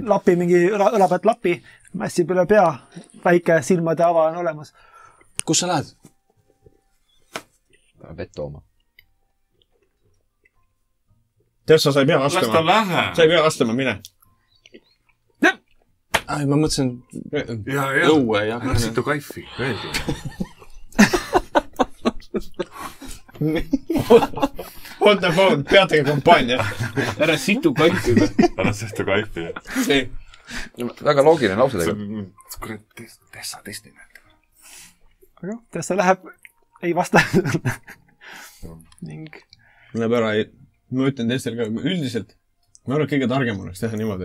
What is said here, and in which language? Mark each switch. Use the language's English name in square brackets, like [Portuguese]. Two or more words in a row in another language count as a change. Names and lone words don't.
[Estonian] Lapi mingi õla pealt lapi, mässib üle pea, väike silmade ava on olemas. Kus sa lähed? ta vett tooma. Tessa, sa ei pea las ta vastama. lähe. Sa ei pea vastama, mine. Ai, ma mõtlesin Ja. õue, jah. Situ kaifi, öeldi. [English] Hold the phone, [Estonian] peatage kampaania. Ära situ kaifida. Ära situ kaifi, jah. See. Väga loogiline lause See tegelikult. on, kurat, Tessa testi näete. aga Tessa läheb, ei vasta. ning Läheb ära, ma ütlen teistel ka, üldiselt, ma arvan, et kõige targem oleks teha niimoodi.